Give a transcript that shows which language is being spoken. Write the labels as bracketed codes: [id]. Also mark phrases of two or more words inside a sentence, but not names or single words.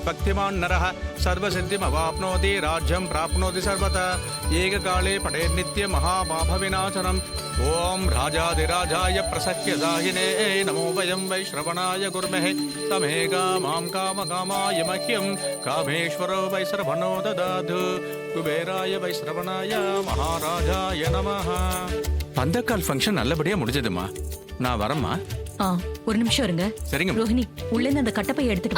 [sa] भक्तिमान् नरः सर्वसिद्धिमवाप्नोति राज्यं प्राप्नोति सर्वथा एककाले पठेत् नित्यं महापापविनाशनम् ओम राजाधिराजाय प्रसख्यदाहिने नमो वयं वै श्रवणाय कुर्महे तमे कामां कामकामाय मह्यं कामेश्वरो वै श्रवणो ददातु कुबेराय वै श्रवणाय महाराजाय नमः. [ta] பந்தக்கால் ஃபங்க்ஷன் நல்லபடியா முடிஞ்சதுமா. நான் வரேம்மா. ஒரு நிமிஷம் இருங்க. சரிங்க ரோஹிணி, உள்ள இருந்து அந்த கட்டப்பையை எடுத்துட்டு வா.